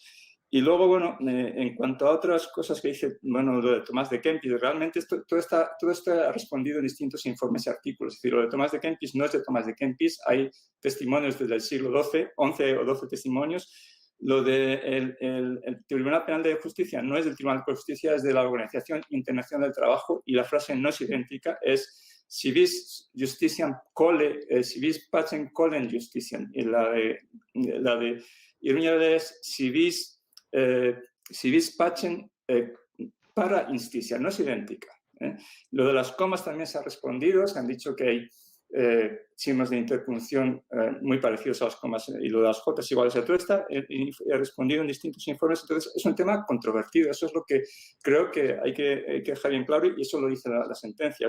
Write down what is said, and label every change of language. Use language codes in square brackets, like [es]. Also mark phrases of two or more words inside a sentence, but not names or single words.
[es] Y luego, bueno, en cuanto a otras cosas que dice, bueno, lo de Tomás de Kempis, realmente todo está respondido en distintos informes y artículos. Es decir, lo de Tomás de Kempis no es de Tomás de Kempis, hay testimonios desde el siglo XII, 11 o 12 testimonios. Lo del Tribunal Penal de Justicia no es del Tribunal de Justicia, es de la Organización Internacional del Trabajo y la frase no es idéntica, es [la] si vis justitiam si vis pacem colem justitiam. [es] Y la de Iruña es [la] si vis pacem para justicia, [es] no es idéntica. Lo de las comas también se ha respondido, se han dicho que hay signos de interpunción muy parecidos a las comas y lo de las J iguales a todo está respondido en distintos informes. Entonces es un tema controvertido, eso es lo que creo que hay que dejar bien claro y eso lo dice la sentencia.